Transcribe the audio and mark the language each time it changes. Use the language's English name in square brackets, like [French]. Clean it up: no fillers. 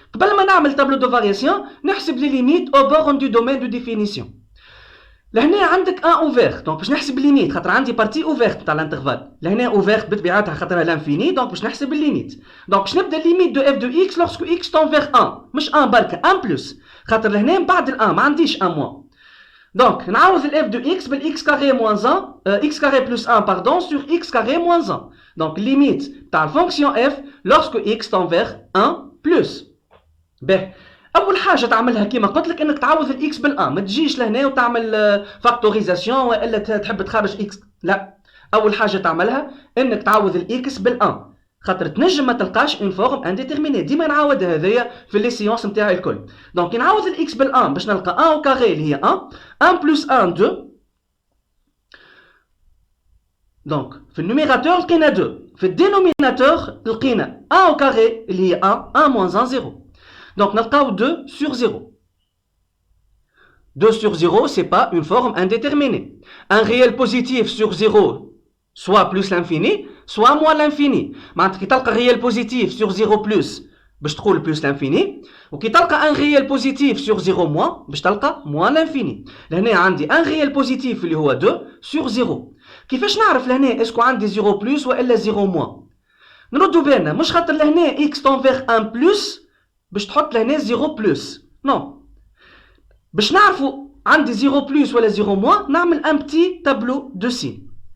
[Arabic] قبل ما نعمل تابلو دو فارياسيون نحسب لي ليميت [French] au borne du domaine de définition. [Arabic] لهنا عندك 1 ouvert donc باش نحسب الليميت خاطر عندي بارتي ouverte تاع الانترفال. لهنا ouvert بطبيعتها خاطرها لانفيني donc باش نحسب الليميت. donc باش نبدا الليميت دو f de x [French] lorsque x tend vers 1 [Arabic] مش 1 بركه 1 بلس خاطر لهنا من بعد ال 1 ما عنديش 1 موان. [French] Donc, [Arabic] نعوض ال [French] f de x بال x carré moins 1 x carré plus 1 pardon sur x carré moins 1. Donc, limite تاع الفونكسيون f lorsque x tend vers 1 plus. [Arabic] باهي أول حاجة تعملها كيما قلت لك إنك تعوض ال x بال 1 ما تجيش لهنا وتعمل فاكتوريزاسيون وإلا تحب تخرج x. لا أول حاجة تعملها إنك تعوض ال x بال 1 خاطر تنجم ما تلقاش اون فورم انديتيرميني. ديما نعاود هذايا في لي سيونس نتاعي الكل. دونك نعاود الاكس بال 1 باش نلقى 1 او كاري اللي هي 1 1 بلس 1 2 Donc, في النوميراتور لقينا 2. في الدينوميناتور لقينا 1 au carré اللي هي 1 moins 1 0. [French] Donc نلقاو 2 sur 0. 2 sur 0, c'est pas une forme indéterminée. Un réel positif sur 0, soit plus l'infini, soit moins l'infini. [Arabic] معناتها كي تلقى [French] réel positif sur 0 plus [Arabic] باش تقول plus l'infini، وكي تلقى [French] un réel positif sur 0 moins [Arabic] باش تلقى moins l'infini. لهنا عندي un réel positif اللي هو 2 sur 0. كيفاش نعرف لهنا اسكو عندي 0 plus ولا 0 moins؟ نردو بالنا مش خاطر لهنا x تنفيغ 1 plus باش تحط لهنا 0 plus. نو. باش نعرفوا عندي 0 بلس ولا 0 موان نعمل ان بتي تابلو دو سين.